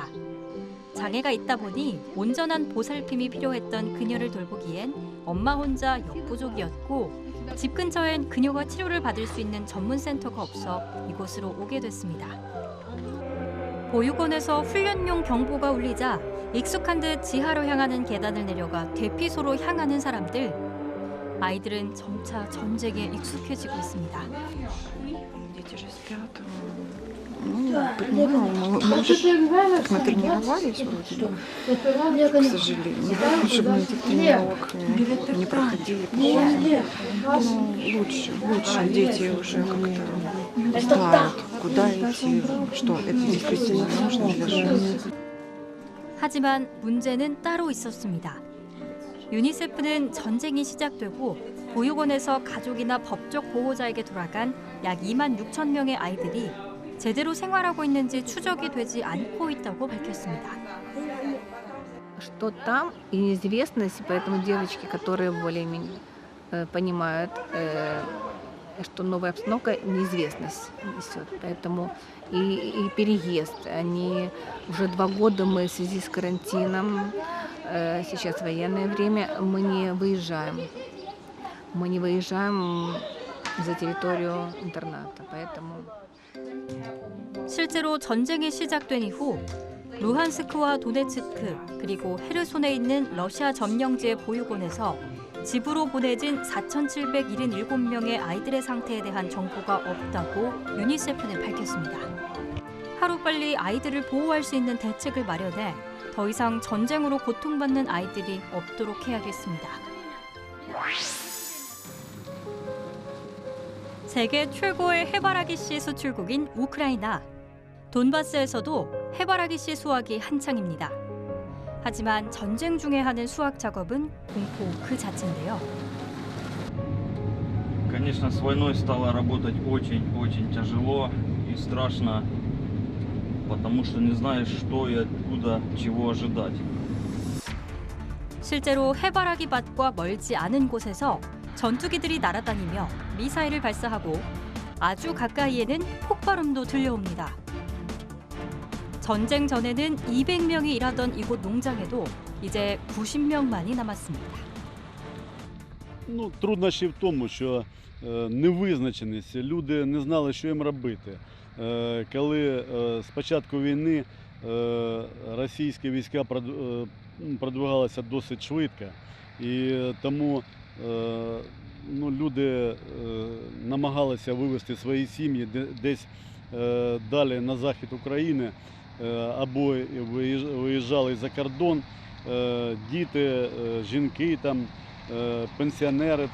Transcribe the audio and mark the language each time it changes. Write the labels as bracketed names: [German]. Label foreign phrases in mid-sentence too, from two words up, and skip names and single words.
[Korean] 장애가 있다 보니 온전한 보살핌이 필요했던 그녀를 돌보기엔 엄마 혼자 역부족이었고 집 근처엔 그녀가 치료를 받을 수 있는 전문 센터가 없어 이곳으로 오게 됐습니다. 보육원에서 훈련용 경보가 울리자 익숙한 듯 지하로 향하는 계단을 내려가 대피소로 향하는 사람들. 아이들은 점차 전쟁에 익숙해지고 있습니다. [Russian] Мы тренировались вроде бы, к сожалению. Чтобы мы этих тренировок не проходили. Ну, лучше дети уже как-то знают, куда идти, что это действительно нужно для жизни. [Korean] 하지만 문제는 따로 있었습니다. 유니세프는 전쟁이 시작되고 보육원에서 가족이나 법적 보호자에게 돌아간 약 2만 6천 명의 아이들이 제대로 생활하고 있는지 추적이 되지 않고 있다고 밝혔습니다. [Russian] Что там и неизвестность, поэтому девочки, которые более-менее понимают, что новая обстановка, неизвестность несет. Поэтому и переезд. Они уже 2 года мы в связи с карантином, сейчас военное время, мы не выезжаем. Мы не выезжаем за территорию интерната, поэтому... [Korean] 실제로 전쟁이 시작된 이후 루한스크와 도네츠크 그리고 헤르손에 있는 러시아 점령지의 보육원에서 집으로 보내진 4,777명의 아이들의 상태에 대한 정보가 없다고 유니세프는 밝혔습니다. 하루빨리 아이들을 보호할 수 있는 대책을 마련해 더 이상 전쟁으로 고통받는 아이들이 없도록 해야겠습니다. 세계 최고의 해바라기 씨 수출국인 우크라이나. 돈바스에서도 해바라기 씨 수확이 한창입니다. 하지만 전쟁 중에 하는 수확 작업은 공포 그 자체인데요. [Russian] Конечно, с войной стало работать очень тяжело и страшно, потому что не знаешь, что и откуда, чего ожидать. [Korean] 실제로 해바라기 밭과 멀지 않은 곳에서 전투기들이 날아다니며 미사일을 발사하고 아주 가까이에는 폭발음도 들려옵니다. 전쟁 전에는 200명이 일하던 이곳 농장에도 이제 90명만이 남았습니다. [Ukrainian] Труднощі в тому, що невизначеність, люди не знали, що їм робити. Коли з початку війни російські війська продвигалися досить швидко, і тому люди намагалися вивезти свої сім'ї десь далі на захід України, або виїжджали за кордон, діти, жінки, пенсіонери.